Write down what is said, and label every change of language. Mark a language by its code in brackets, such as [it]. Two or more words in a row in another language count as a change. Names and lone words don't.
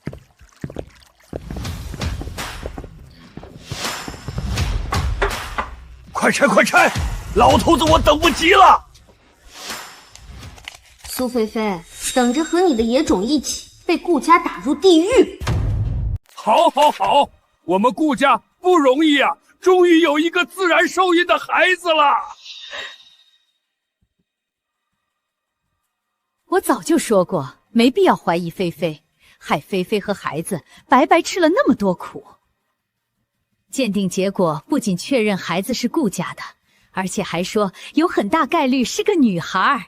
[zh] 快拆快拆！老頭子我等不及了。蘇菲菲，等着和你的野種一起被顧家打入地獄。好，好，好，我們顧家不容易啊，終於有一個自然受孕的孩子了。我早就說過， 沒必要懷疑菲菲，害菲菲和孩子白白吃了那麼多苦。鑑定結果不僅確認孩子是顧家的，而且還說有很大概率是個女孩。